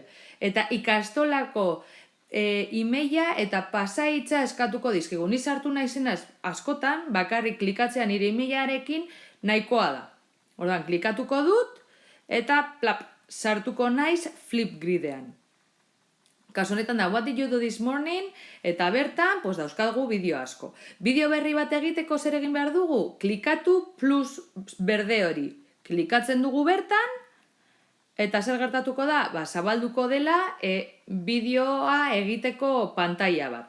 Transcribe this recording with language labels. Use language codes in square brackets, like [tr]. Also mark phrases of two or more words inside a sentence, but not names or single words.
[eu] Eta ikastolako emaila eta pasahitza eskatuko dizkigu. Ni sartu naizenaz askotan, bakarrik klikatzean nire emailarekin nahikoa da. Orduan, klikatuko dut eta plap, sartuko naiz Flipgridean. Kasu honetan da, [en] what did you do this morning? [eu] Eta bertan, dauzkagu bideo asko. Bideo berri bat egiteko zer egin behar dugu? Klikatu plus berde hori. Klikatzen dugu bertan, eta zer gertatuko da? Zabalduko dela bideoa egiteko pantaila bat.